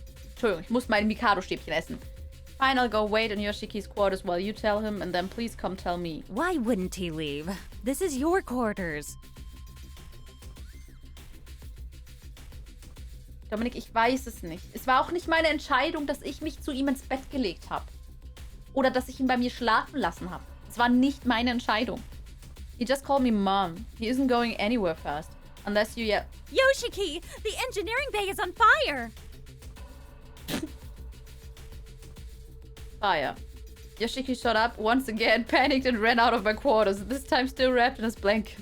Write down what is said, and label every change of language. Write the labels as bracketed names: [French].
[German] Entschuldigung, ich muss mein Mikado-Stäbchen essen. [English] Fine, I'll go wait in Yoshiki's quarters while you tell him, and then please come tell me. Why wouldn't he leave? This is your quarters. [German] Dominik, ich weiß es nicht. Es war auch nicht meine Entscheidung, dass ich mich zu ihm ins Bett gelegt habe. Oder dass ich ihn bei mir schlafen lassen habe. Es war nicht meine Entscheidung. [English] He just called me Mom. He isn't going anywhere fast. Unless you yell... Yoshiki! The engineering bay is on fire! Fire. Yoshiki shot up once again, panicked and ran out of my quarters, this time still wrapped in his blanket.